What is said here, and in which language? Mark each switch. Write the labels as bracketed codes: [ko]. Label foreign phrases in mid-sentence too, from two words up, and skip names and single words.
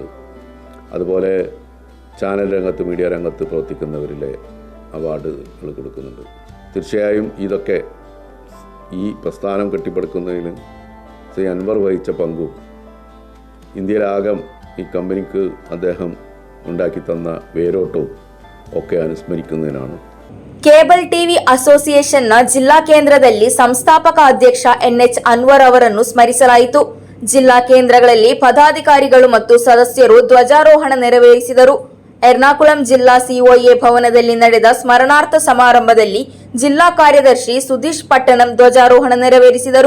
[ml] അതുപോലെ ചാനൽ രംഗത്ത്, മീഡിയ രംഗത്ത് പ്രവർത്തിക്കുന്നവരിലെ അവാർഡുകൾ കൊടുക്കുന്നുണ്ട്. തീർച്ചയായും ഇതൊക്കെ ഈ പ്രസ്ഥാനം കെട്ടിപ്പടുക്കുന്നതിൽ ശ്രീ അൻവർ വഹിച്ച പങ്കും ഇന്ത്യയിലാകം ഈ കമ്പനിക്ക് അദ്ദേഹം ഉണ്ടാക്കി തന്ന വേരോട്ടവും ഒക്കെ അനുസ്മരിക്കുന്നതിനാണ്. [kn] ಕೇಬಲ್ ಟಿವಿ ಅಸೋಸಿಯೇಷನ್ನ ಜಿಲ್ಲಾ ಕೇಂದ್ರದಲ್ಲಿ ಸಂಸ್ಥಾಪಕ ಅಧ್ಯಕ್ಷ ಎನ್ಎಚ್ ಅನ್ವರ್ ಅವರನ್ನು ಸ್ಮರಿಸಲಾಯಿತು. ಜಿಲ್ಲಾ ಕೇಂದ್ರಗಳಲ್ಲಿ ಪದಾಧಿಕಾರಿಗಳು ಮತ್ತು ಸದಸ್ಯರು ಧ್ವಜಾರೋಹಣ ನೆರವೇರಿಸಿದರು. ಎರ್ನಾಕುಳಂ ಜಿಲ್ಲಾ ಸಿಒಎ ಭವನದಲ್ಲಿ ನಡೆದ ಸ್ಮರಣಾರ್ಥ ಸಮಾರಂಭದಲ್ಲಿ ಜಿಲ್ಲಾ ಕಾರ್ಯದರ್ಶಿ ಸುಧೀಶ್ ಪಟ್ಟಣಂ ಧ್ವಜಾರೋಹಣ ನೆರವೇರಿಸಿದರು.